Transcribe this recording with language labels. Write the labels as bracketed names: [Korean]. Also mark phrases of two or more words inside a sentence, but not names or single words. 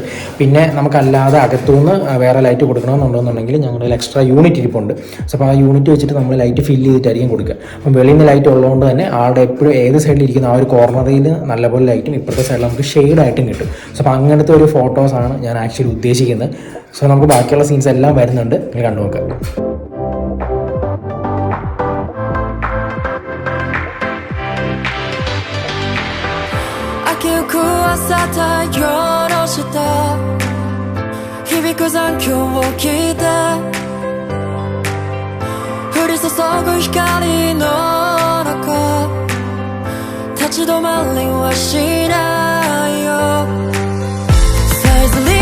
[Malayalam] പിന്നെ നമുക്കല്ലാതെ അകത്തുനിന്ന് വേറെ ലൈറ്റ് കൊടുക്കണമെന്നുണ്ടെന്നുണ്ടെങ്കിൽ ഞങ്ങളുടെ [English] extra unit [Malayalam] ഇരിപ്പുണ്ട്. സോ അപ്പോൾ ആ യൂണിറ്റ് വെച്ചിട്ട് നമ്മൾ [English] light fill [Malayalam] ചെയ്തിട്ടായിരിക്കും കൊടുക്കുക. അപ്പം വെളിയിൽ നിന്ന് ലൈറ്റ് ഉള്ളതുകൊണ്ട് തന്നെ ആളുടെ എപ്പോഴും ഏത് സൈഡിലിരിക്കുന്ന ആ ഒരു കോർണറിൽ നല്ലപോലെ ലൈറ്റും ഇപ്പോഴത്തെ സൈഡിൽ നമുക്ക് ഷെയ്ഡായിട്ടും കിട്ടും. സോ അപ്പോൾ അങ്ങനത്തെ ഒരു ഫോട്ടോസാണ് ഞാൻ ആക്ച്വലി ഉദ്ദേശിക്കുന്നത്. സോ നമുക്ക് ബാക്കിയുള്ള സീൻസ് എല്ലാം വരുന്നുണ്ട്, നിങ്ങൾ കണ്ടു നോക്കാം. [Japanese] 朝太陽の下響く残響を聞いて降り注ぐ光の中立ち止まりはしないよ。さえず